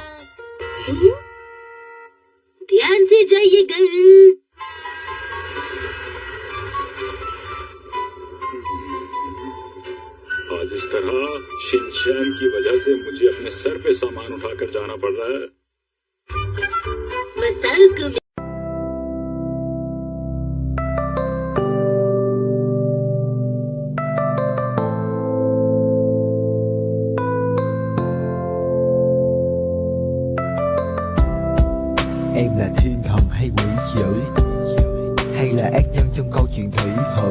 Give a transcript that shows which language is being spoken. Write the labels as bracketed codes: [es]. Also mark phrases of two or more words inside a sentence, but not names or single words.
[hi] ध्यान से जाइएगा। आज इस तरह शिनचैन की वजह से मुझे अपने सर पे सामान उठाकर जाना पड़ रहा है। मसाल को [vi] Em là thiên thần hay quỷ dữ, hay là ác nhân trong câu chuyện thủy hử?